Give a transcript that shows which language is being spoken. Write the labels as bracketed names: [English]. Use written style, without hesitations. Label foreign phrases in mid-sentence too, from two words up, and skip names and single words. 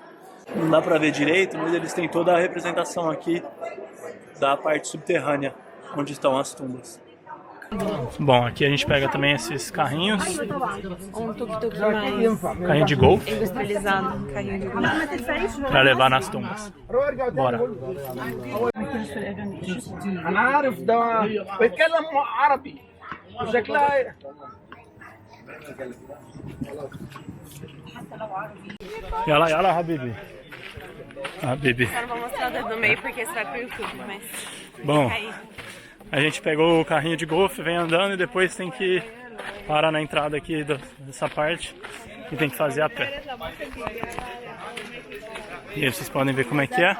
[Portuguese] Não dá pra ver direito, mas eles têm toda a representação aqui da parte subterrânea, onde estão as tumbas. Bom, aqui a gente pega também esses carrinhos. Um tuk-tuk mais Carrinho de golfe. industrializado. Carrinho de golfe. Pra levar nas tumbas. Bora. [Arabic] أنا عارف ده بيتكلم عربي وشكلها يلا، حبيبي. Habibi. [Portuguese] Só não vou mostrar o dedo no meio porque isso vai pro YouTube, mas... Bom, a gente pegou o carrinho de golfe, vem andando e depois tem que parar na entrada aqui dessa parte e tem que fazer a pé. E aí vocês podem ver como é que é.